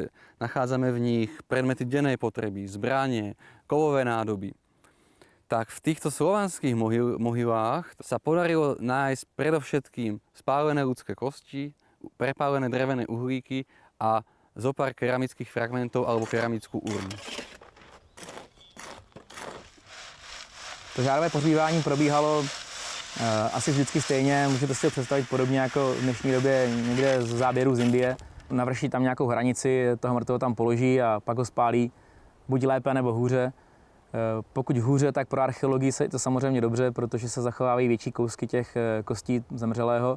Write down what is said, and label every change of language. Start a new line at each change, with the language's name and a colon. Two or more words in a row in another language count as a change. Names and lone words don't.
Slovak: Nachádzame v nich predmety dennej potreby, zbranie, kovové nádoby. Tak v týchto slovanských mohylách sa podarilo nájsť predovšetkým spálené ľudské kosti, prepálené drevené uhlíky a zopár keramických fragmentov alebo keramickú urnu.
Czech: To žárové pohřbívání probíhalo asi vždycky stejně, můžete si to představit podobně jako v dnešní době někde z záběru z Indie. Navrší tam nějakou hranici, toho mrtvého tam položí a pak ho spálí, buď lépe nebo hůře. Pokud hůře, tak pro archeologii je to samozřejmě dobře, protože se zachovávají větší kousky těch kostí zemřelého.